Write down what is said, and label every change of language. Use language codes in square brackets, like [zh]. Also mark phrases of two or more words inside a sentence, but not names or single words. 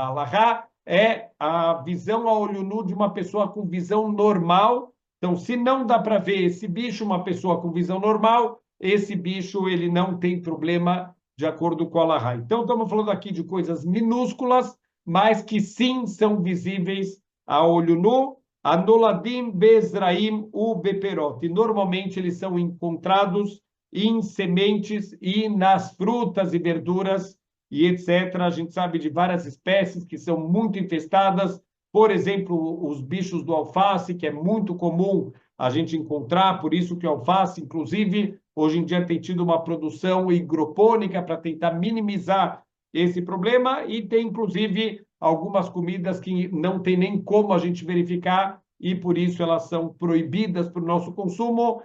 [pt] A alahá é a visão a olho nu de uma pessoa com visão normal. Então, se não dá para ver esse bicho, uma pessoa com visão normal, esse bicho ele não tem problema de acordo com a alahá. Então, estamos falando aqui de coisas minúsculas, mas que sim são visíveis a olho nu. [he] הנולדים בזרעים ובפירות. [pt] E normalmente eles são encontrados em sementes e nas frutas e verduras e etc. A gente sabe de várias espécies que são muito infestadas. Por exemplo, os bichos do alface, que é muito comum a gente encontrar, por isso que o alface, inclusive, hoje em dia tem tido uma produção hidropônica para tentar minimizar esse problema, e tem, inclusive, algumas comidas que não tem nem como a gente verificar e, por isso, elas são proibidas para o nosso consumo.